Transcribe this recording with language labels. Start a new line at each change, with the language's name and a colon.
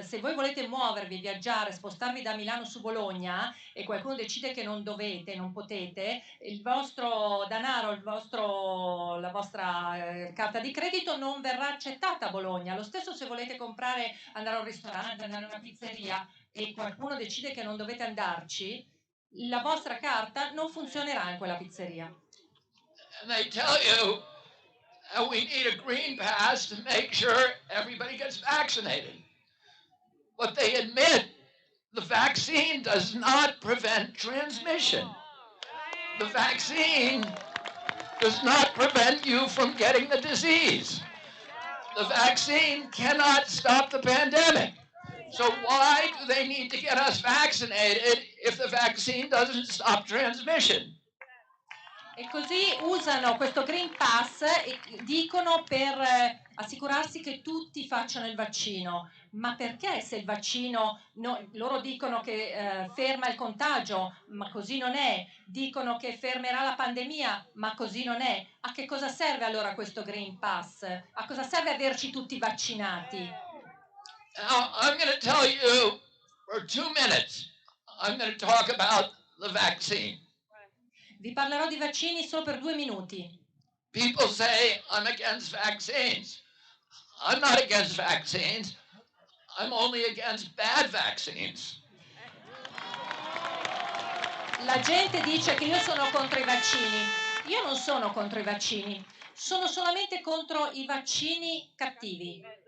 Italian: Se voi volete muovervi, viaggiare, spostarvi da Milano su Bologna e qualcuno decide che non dovete, non potete, il vostro denaro, la vostra carta di credito non verrà accettata a Bologna. Lo stesso se volete comprare, andare a un ristorante, andare a una pizzeria e qualcuno decide che non dovete andarci, la vostra carta non funzionerà in quella pizzeria.
English: And they tell you we need a green pass to make sure everybody gets vaccinated. But they admit the vaccine does not prevent transmission. The vaccine does not prevent you from getting the disease. The vaccine cannot stop the pandemic. So why do they need to get us vaccinated if the vaccine doesn't stop transmission?
Italian: E così usano questo Green Pass e dicono per assicurarsi che tutti facciano il vaccino. Ma perché se il vaccino, loro dicono che ferma il contagio, ma così non è. Dicono che fermerà la pandemia, ma così non è. A che cosa serve allora questo Green Pass? A cosa serve averci tutti vaccinati?
English: Now, I'm going to tell you for 2 minutes, I'm going to talk about the vaccine.
Italian: Vi parlerò di vaccini solo per 2 minuti.
English: People say I'm against vaccines. I'm not against vaccines. I'm only against bad vaccines.
Italian: La gente dice che io sono contro i vaccini. Io non sono contro i vaccini. Sono solamente contro i vaccini cattivi.